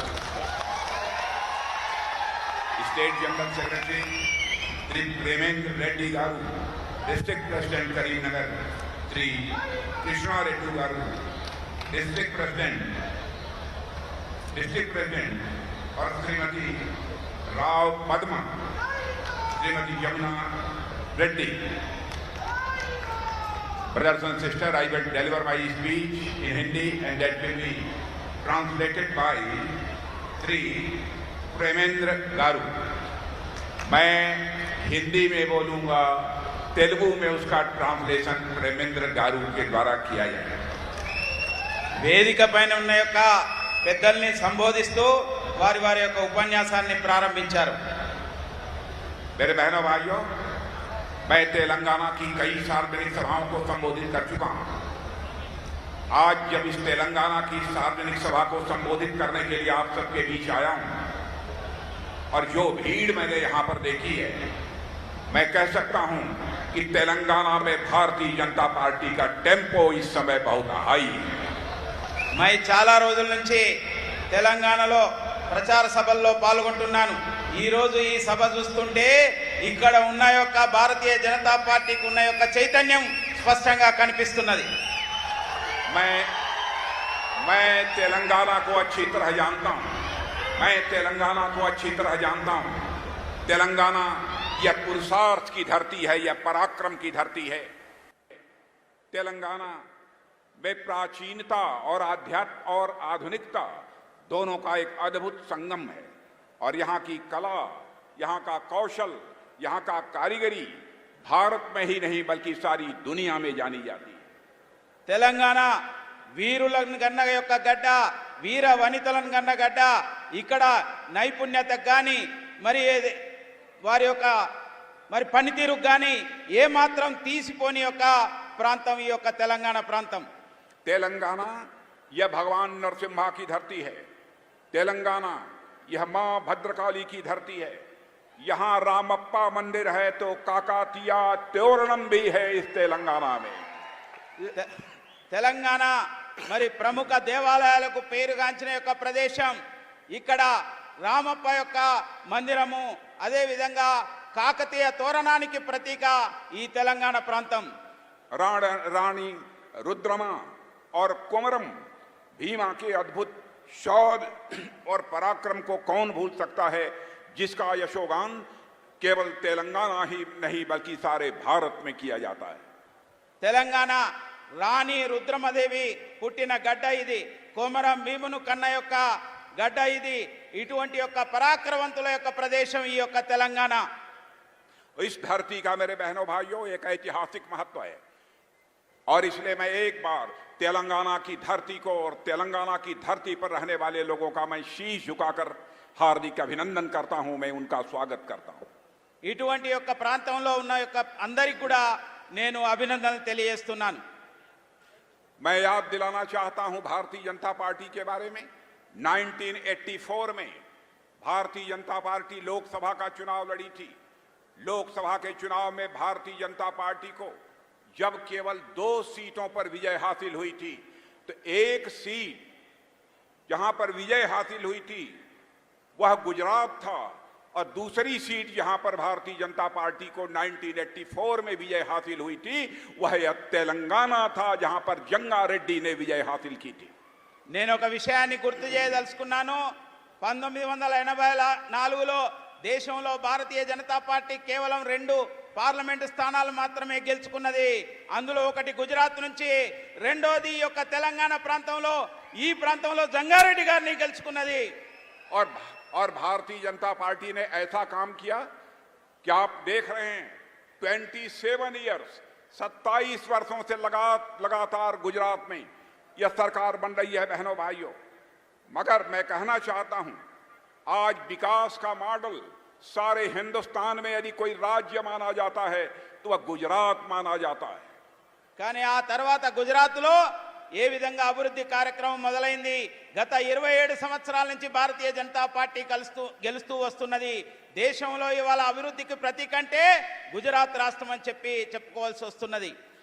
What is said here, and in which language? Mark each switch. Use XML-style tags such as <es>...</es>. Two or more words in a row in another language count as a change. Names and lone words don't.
<en>State General Secretary</en> <hi>श्री प्रेमेंद्र रेड्डी गारू,</hi> <en>District President</en> <hi>करीमनगर श्री कृष्णा रेड्डी गारू,</hi> <en>District President</en> <hi>और श्रीमती राव पद्मा, श्रीमती यमुना रेड्डी.</hi> <en>Brothers and sisters, I will deliver my speech in Hindi and that will be translated by Shri प्रेमेंद्र गारू.</en> <hi>मैं हिंदी में बोलूंगा, तेलुगु में उसका ट्रांसलेशन प्रेमेंद्र गारू के द्वारा किया जाएगा.</hi> <te>వేదిక పైన ఉన్న యొక్క పెద్దల్ని సంబోధిస్తూ వారి వారి యొక్క ఉపన్యాసాన్ని ప్రారంభించారు.</te> <hi>मेरे बहनों भाइयों, मैं तेलंगाना की कई सार्वजनिक सभाओं को संबोधित कर चुका हूं. आज जब इस तेलंगाना की सार्वजनिक सभा को संबोधित करने के लिए आप सबके बीच आया हूं और जो भीड़ मैंने यहां पर देखी है, मैं कह सकता हूं कि तेलंगाना में भारतीय जनता पार्टी का टेम्पो इस समय बहुत हाई है.</hi> <te>मैं చాలా రోజుల నుంచి తెలంగాణలో ప్రచార సభల్లో పాల్గొంటున్నాను. ఈ రోజు ఈ సభ చూస్తుంటే ఇక్కడ ఉన్న యొక్క భారతీయ జనతా పార్టీకి ఉన్న యొక్క చైతన్యం స్పష్టంగా కనిపిస్తున్నది.</te> <hi>मैं तेलंगाना को अच्छी तरह जानता हूं. तेलंगाना यह पुरुषार्थ की धरती है, यह पराक्रम की धरती है. तेलंगाना में प्राचीनता और आध्यात्म और आधुनिकता दोनों का एक अद्भुत संगम है और यहाँ की कला, यहाँ का कौशल, यहाँ का कारीगरी भारत में ही नहीं बल्कि सारी दुनिया में जानी जाती है.</hi> <te>తెలంగాణ వీరులను గన్న యొక్క గడ్డ, వీర వనితలను గన్న గడ్డ. ఇక్కడ నైపుణ్యత కానీ మరి వారి యొక్క మరి పనితీరుకు కానీ ఏమాత్రం తీసిపోని యొక్క ప్రాంతం ఈ యొక్క తెలంగాణ ప్రాంతం.</te> <hi>तेलंगाना यह भगवान नरसिम्हा की धरती है. तेलंगाना यह मां भद्रकाली की धरती है. यहाँ रामप्पा मंदिर है तो काकातिया त्योरणम भी है इस तेलंगाना में.</hi> <te>తెలంగాణ మరి ప్రముఖ దేవాలయాలకు పేరుగాంచిన యొక్క ప్రదేశం. ఇక్కడ రామప్ప యొక్క మందిరము, అదే విధంగా కాకతీయ తోరణానికి ప్రతీక ఈ తెలంగాణ ప్రాంతం.</te> <hi>रानी रुद्रमा और कुमरम भीमा के अद्भुत शौर्य और पराक्रम को कौन भूल सकता है, जिसका यशोगान केवल तेलंगाना ही नहीं बल्कि सारे भारत में किया जाता है.</hi> <te>తెలంగాణ రాణి రుద్రమదేవి పుట్టిన గడ్డ ఇది. కొమరం భీమును కన్న యొక్క గడ్డ ఇది. ఇటువంటి యొక్క పరాక్రమవంతుల యొక్క ప్రదేశం ఈ యొక్క తెలంగాణ.</te> <hi>इस धरती का मेरे बहनों भाइयों एक ऐतिहासिक महत्व है और इसलिए मैं एक बार तेलंगाना की धरती को और तेलंगाना की धरती पर रहने वाले लोगों का मैं शीश झुकाकर हार्दिक अभिनंदन करता हूं, मैं उनका स्वागत करता हूं.</hi> <te>ఇటువంటి యొక్క ప్రాంతంలో ఉన్న యొక్క అందరికి కూడా నేను అభినందనలు తెలియజేస్తున్నాను.</te> <hi>मैं याद दिलाना चाहता हूं भारतीय जनता पार्टी के बारे में। 1984 में भारतीय जनता पार्टी लोकसभा का चुनाव लड़ी थी। लोकसभा के चुनाव में भारतीय जनता पार्टी को जब केवल 2 सीटों पर विजय हासिल हुई थी, तो एक सीट जहां पर विजय हासिल हुई थी वह गुजरात था, और दूसरी सीट जहां पर भारतीय जनता पार्टी को 1984 में विजय हासिल हुई थी वह तेलंगाना था, जहां पर जंगा रेड्डी ने विजय हासिल की थी।</hi> <te>నేను ఒక విషయాన్ని గుర్తు చేయదలుచుకున్నాను. 1984లో దేశంలో భారతీయ జనతా పార్టీ కేవలం 2 పార్లమెంటు స్థానాలు మాత్రమే గెలుచుకున్నది. అందులో ఒకటి గుజరాత్ నుంచి, రెండోది ఈ యొక్క తెలంగాణ ప్రాంతంలో, ఈ ప్రాంతంలో జంగారెడ్డి గారిని గెలుచుకున్నది.</te> <hi>और भारतीय जनता पार्टी ने ऐसा काम किया कि आप देख रहे हैं 27 इयर्स 27 वर्षों से लगातार गुजरात में यह सरकार बन रही है बहनों भाइयों। मगर मैं कहना चाहता हूं, आज विकास का मॉडल सारे हिंदुस्तान में यदि कोई राज्य माना जाता है तो वह गुजरात माना जाता है।</hi> <te>కానీ ఆ తర్వాత గుజరాత్లో ఏ విధంగా అభివృద్ధి కార్యక్రమం మొదలైంది. గత 27 సంవత్సరాల నుంచి భారతీయ జనతా పార్టీ గెలుస్తూ వస్తున్నది. దేశంలో ఇవాళ అభివృద్ధికి ప్రతీక అంటే గుజరాత్ రాష్ట్రం అని చెప్పుకోవాల్సి వస్తున్నది.</te>